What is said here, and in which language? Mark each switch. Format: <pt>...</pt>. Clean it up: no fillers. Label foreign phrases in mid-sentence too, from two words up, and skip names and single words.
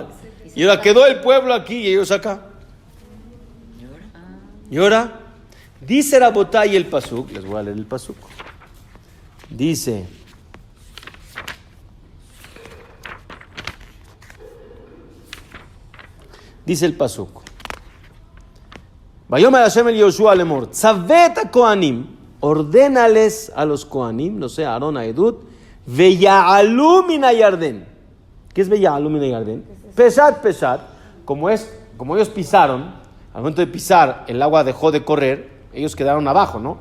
<es>Y ahora quedó el pueblo aquí y ellos acá. ¿Y ahora? Dice Rabotai el pasuk, les voy a leer el pasuk. Dice, el pasuk.</es> <he>ויאמר השם אל יהושע לאמר, צוה הכהנים,</he> <es>ordénales a los Kohanim, no sé, Aarón, a Edut,</es> <he>ויעלו מן הירדן.</he> <es>¿Qué es</es> <he>ויעלו מן הירדן?</he> <es>Peshat, como ellos pisaron, al momento de pisar, el agua dejó de correr, ellos quedaron abajo, ¿no?</es>